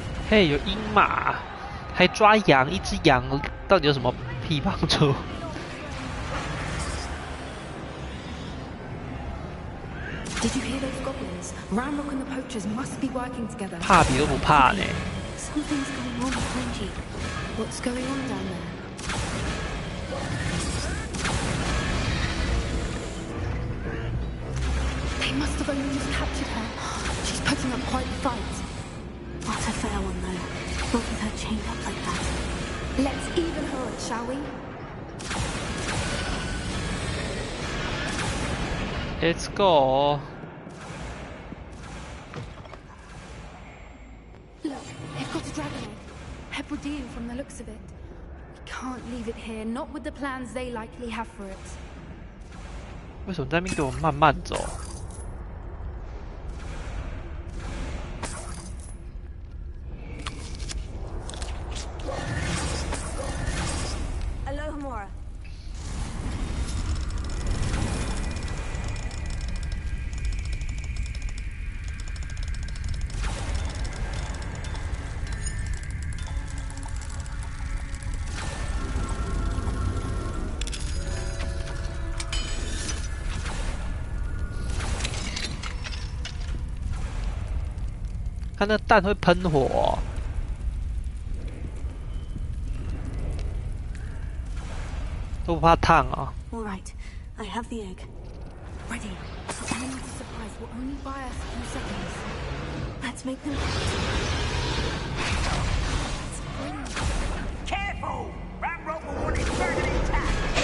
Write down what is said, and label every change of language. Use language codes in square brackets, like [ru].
[zh] 嘿，有鹰马，还抓羊，一只羊到底有什么屁帮助？ [en] Did you hear those goblins? Ramrock and the poachers must be working together. [zh] 怕比都不怕呢。 [en] Something's going on behind you. What's going on down there? They must have only just captured her. She's putting up quite a fight. Not a fair one, though. Not with her chained up like that. Let's even her up, shall we? Let's go. Look, they've got a dragon egg. Hebridean from the looks of it. We can't leave it here, not with the plans they likely have for it. [zh] 为什么在那边给我慢慢走？它那蛋会喷火哦，都不怕烫啊。 [en] All right, I have the egg. Ready. The element of surprise will only buy us a few seconds. Let's make them. Careful! Ramrock will want it further intact.